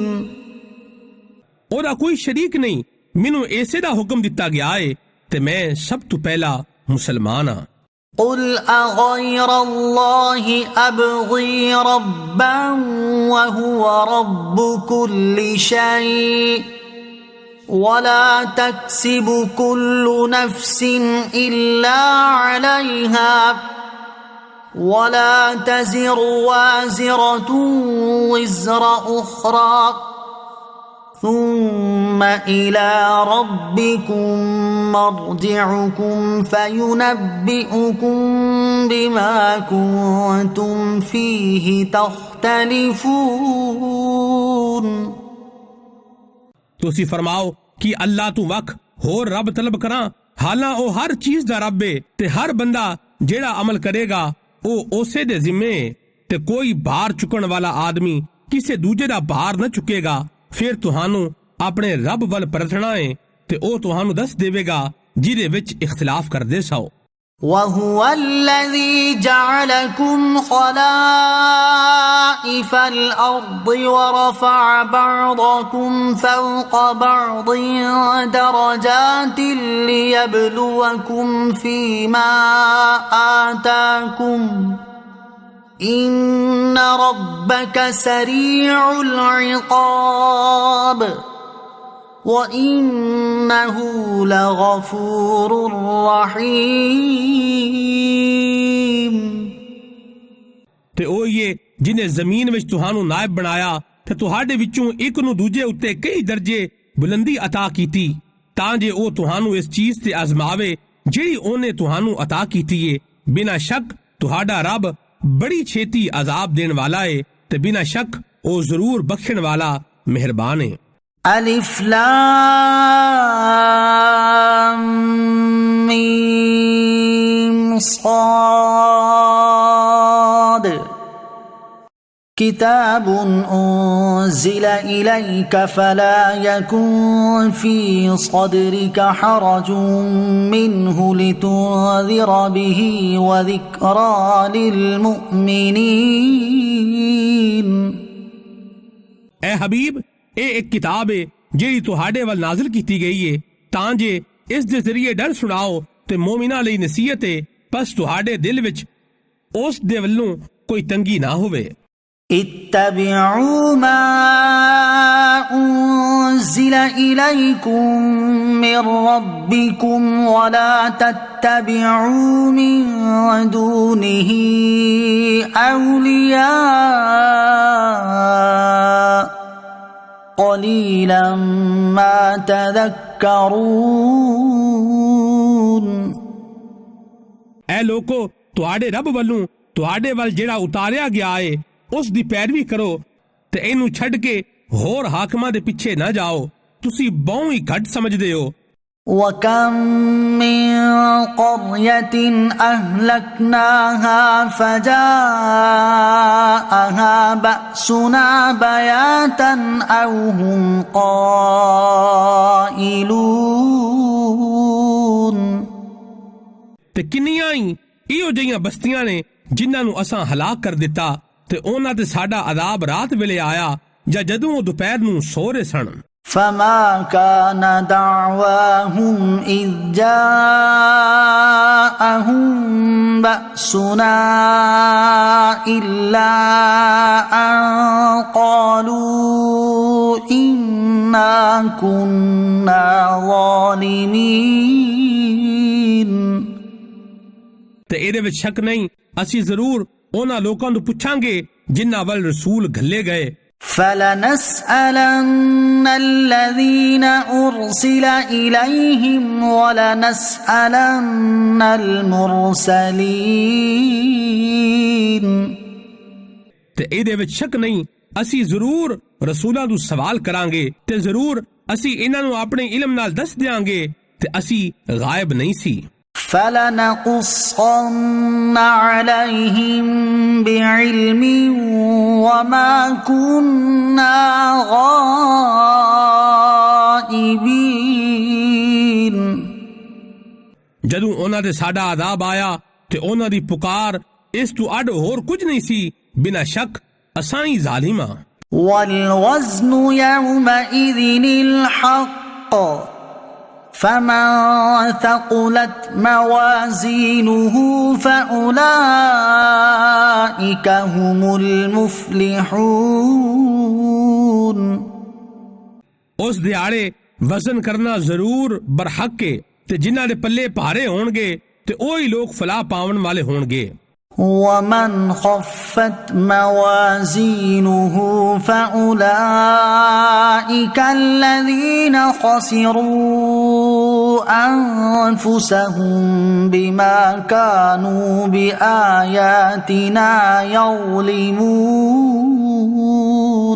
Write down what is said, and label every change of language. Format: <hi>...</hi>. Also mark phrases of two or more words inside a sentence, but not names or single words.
<pa>ਉਹਦਾ ਕੋਈ ਸ਼ਰੀਕ ਨਹੀਂ, ਮੈਨੂੰ ਇਸੇ ਦਾ ਹੁਕਮ ਦਿੱਤਾ ਗਿਆ ਏ ਤੇ ਮੈਂ ਸਭ ਤੋਂ ਪਹਿਲਾ ਮੁਸਲਮਾਨ ਹਾਂ।</pa> <ar>قل أغير الله أبغي ربا وهو رب كل شيء ولا تكسب كل نفس إلا عليها ولا تزر وازرة وزر أخرى ثم إلى ربكم مرجعكم فينبئكم بما كنتم فيه تختلفون۔</ar> <pa>ਤੁਸੀਂ ਫਰਮਾਓ ਕਿ ਅੱਲਾਹ ਤੋਂ ਵੱਖ ਹੋਰ ਰੱਬ ਤਲਬ ਕਰਾਂ, ਹਾਲਾਂ ਉਹ ਹਰ ਚੀਜ਼ ਦਾ ਰੱਬ ਏ ਤੇ ਹਰ ਬੰਦਾ ਜਿਹੜਾ ਅਮਲ ਕਰੇਗਾ ਉਹ ਉਸੇ ਦੇ ਜ਼ਿੰਮੇ ਤੇ ਕੋਈ ਭਾਰ ਚੁੱਕਣ ਵਾਲਾ ਆਦਮੀ ਕਿਸੇ ਦੂਜੇ ਦਾ ਭਾਰ ਨਾ ਚੁੱਕੇਗਾ। ਫਿਰ ਤੁਹਾਨੂੰ ਆਪਣੇ ਰੱਬ ਵੱਲ ਪਰਤਣਾ ਏ ਤੇ ਉਹ ਤੁਹਾਨੂੰ ਦੱਸ ਦੇਵੇਗਾ ਜਿਹਦੇ ਵਿੱਚ ਇਖਤਲਾਫ ਕਰਦੇ ਸੋ।</pa> <ar>وهو الذي جعلكم خلائف الأرض ورفع بعضكم فوق بعض درجات ليبلوكم فيما آتاكم إن ربك سريع العقاب وَإِنَّهُ لَغَفُورٌ رَحِيمٌ۔</ar> <pa>ਤੇ ਉਹ ਹੀ ਜਿਹਨੇ ਜ਼ਮੀਨ ਵਿੱਚ ਤੁਹਾਨੂੰ ਨਾਇਬ ਬਣਾਇਆ ਤੇ ਤੁਹਾਡੇ ਵਿੱਚੋਂ ਇੱਕ ਨੂੰ ਦੂਜੇ ਉੱਤੇ ਕਈ ਦਰਜੇ ਬੁਲੰਦੀ عطا ਕੀਤੀ ਤਾਂ ਜੇ ਉਹ ਤੁਹਾਨੂੰ ਇਸ ਚੀਜ਼ ਤੇ ਆਜ਼ਮਾਵੇ ਜਿਹੜੀ ਉਹਨੇ ਤੁਹਾਨੂੰ عطا ਕੀਤੀ ਏ। ਬਿਨਾਂ ਸ਼ੱਕ ਤੁਹਾਡਾ ਰੱਬ ਬੜੀ ਛੇਤੀ ਅਜ਼ਾਬ ਦੇਣ ਵਾਲਾ ਏ ਤੇ ਬਿਨਾਂ ਸ਼ੱਕ ਉਹ ਜ਼ਰੂਰ ਬਖਸ਼ਣ ਵਾਲਾ ਮਿਹਰਬਾਨ ਏ।</pa> <ar>ألف لام ميم صاد كتاب أنزل إليك فلا يكن في صدرك حرج منه لتنذر به وذكرى للمؤمنين۔</ar> <pa>اے حبیب ਇਹ ਇੱਕ ਕਿਤਾਬ ਏ ਜਿਹੜੀ ਤੁਹਾਡੇ ਵੱਲ ਨਾਜ਼ਿਲ ਕੀਤੀ ਗਈ ਏ ਤਾਂ ਜੇ ਇਸ ਦੇ ਜ਼ਰੀਏ ਡਰ ਸੁਣਾਓ ਤੇ ਮੂਮਿਨਾਂ ਲਈ ਨਸੀਹਤ ਏ, ਬਸ ਤੁਹਾਡੇ ਦਿਲ ਵਿੱਚ ਉਸ ਦੇ ਵੱਲੋਂ ਕੋਈ ਤੰਗੀ ਨਾ ਹੋਵੇ।</pa> <ar>اتبعوا ما أنزل إليكم من ربكم ولا تتبعوا من دونه أولياء قليلا ما تذكرون۔</ar> <pa>ਐ ਲੋਕੋ ਤੁਹਾਡੇ ਰੱਬ ਵੱਲੋਂ ਤੁਹਾਡੇ ਵੱਲ ਜਿਹੜਾ ਉਤਾਰਿਆ ਗਿਆ ਏ ਉਸ ਦੀ ਪੈਰਵੀ ਕਰੋ ਤੇ ਇਹਨੂੰ ਛੱਡ ਕੇ ਹੋਰ ਹਾਕਮਾਂ ਦੇ ਪਿੱਛੇ ਨਾ ਜਾਓ, ਤੁਸੀਂ ਬਹੁਤ ਹੀ ਘੱਟ ਸਮਝਦੇ ਹੋ।</pa> <ar>وَكَمْ مِنْ قَرْيَةٍ أَهْلَكْنَاهَا فَجَاءَهَا بَأْسُنَا بَيَاتًا أَوْ هُمْ قَائِلُونَ۔</ar> <pa>ਤੇ ਕਿੰਨੀਆਂ ਹੀ ਇਹੋ ਜਿਹੀਆਂ ਬਸਤੀਆਂ ਨੇ ਜਿਨ੍ਹਾਂ ਨੂੰ ਅਸਾਂ ਹਲਾਕ ਕਰ ਦਿੱਤਾ ਤੇ ਉਹਨਾਂ ਤੇ ਸਾਡਾ ਅਜ਼ਾਬ ਰਾਤ ਵੇਲੇ ਆਇਆ ਜਾਂ ਜਦੋਂ ਉਹ ਦੁਪਹਿਰ ਨੂੰ ਸੋ ਰਹੇ ਸਨ।</pa> <ar>فما كان دعواهم إذ جاءهم بأسنا إلا أن قالوا إنا كنا ظالمين۔</ar> <pa>ਤੇ ਇਹਦੇ ਵਿੱਚ ਸ਼ੱਕ ਨਹੀਂ ਅਸੀਂ ਜ਼ਰੂਰ ਉਹਨਾਂ ਲੋਕਾਂ ਨੂੰ ਪੁੱਛਾਂਗੇ ਜਿਨ੍ਹਾਂ ਵੱਲ ਰਸੂਲ ਘੱਲੇ ਗਏ।</pa> <ar>فَلَنَسْأَلَنَّ الَّذِينَ أُرْسِلَ إِلَيْهِمْ وَلَنَسْأَلَنَّ الْمُرْسَلِينَ۔</ar> <pa>ਤੇ ਇਹਦੇ ਵਿੱਚ ਸ਼ੱਕ ਨਹੀਂ ਅਸੀਂ ਜ਼ਰੂਰ ਰਸੂਲਾਂ ਨੂੰ ਸਵਾਲ ਕਰਾਂਗੇ ਤੇ ਜ਼ਰੂਰ ਅਸੀਂ ਇਹਨਾਂ ਨੂੰ ਆਪਣੇ ਇਲਮ ਨਾਲ ਦੱਸ ਦਿਆਂਗੇ ਤੇ ਅਸੀਂ ਗਾਇਬ ਨਹੀਂ ਸੀ۔</pa> <ar>فلنقصن عليهم بعلم وما كنا غائبين।</ar> <pa>ਜਦੋਂ ਉਹਨਾਂ ਤੇ ਸਾਡਾ ਆਜ਼ਾਬ ਆਇਆ ਤੇ ਉਹਨਾਂ ਦੀ ਪੁਕਾਰ ਇਸ ਤੋਂ ਅੱਡ ਹੋਰ ਕੁਝ ਨਹੀਂ ਸੀ, ਬਿਨਾਂ ਸ਼ੱਕ ਅਸਾਂ ਹੀ ਜ਼ਾਲਿਮ ਹਾਂ।</pa> <ar>والوزن يومئذ الحق فمن ثقلت موازينه فأولئك هم المفلحون۔</ar> <pa>ਉਸ ਦਿਹਾੜੇ ਵਜ਼ਨ ਕਰਨਾ ਜ਼ਰੂਰ ਬਰਹਕ ਹੈ ਤੇ ਜਿਨ੍ਹਾਂ ਦੇ ਪੱਲੇ ਭਾਰੇ ਹੋਣਗੇ ਤੇ ਉਹੀ ਲੋਕ ਫਲਾਹ ਪਾਉਣ ਵਾਲੇ ਹੋਣਗੇ।</pa> <ar>ومن خفت موازينه فأولئك الذين خسروا أنفسهم بما كانوا بآياتنا يظلمون۔</ar>